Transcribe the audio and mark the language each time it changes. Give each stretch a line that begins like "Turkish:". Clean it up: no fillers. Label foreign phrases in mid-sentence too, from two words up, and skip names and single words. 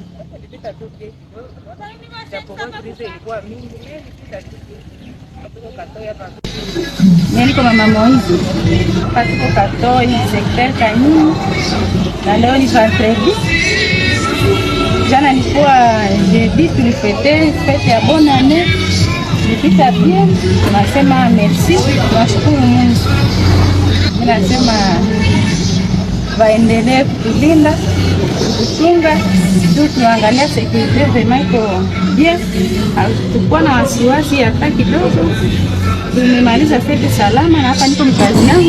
Swahili: Nilipita tu pia. Japokuwa krizo ilikuwa mingi, nilipita tu pia. Tuko Katoi hapa. Mimi niko mama Moizi. Hapa tuko Katoi, secteur Kanini. Na leo ni vendredi. Jana nilikuwa jeudi tulifete fete ya
French: bonne année.
Swahili: Nilipita bien, tunasema merci, tunashukuru Mungu. Ninasema waendelee kutulinda, kutuchunga, tu tuangalia security vraiment iko bien. Hatukuwa na wasiwasi hata kidogo. Tumemaliza fete salama na hapa niko mkazi yangu.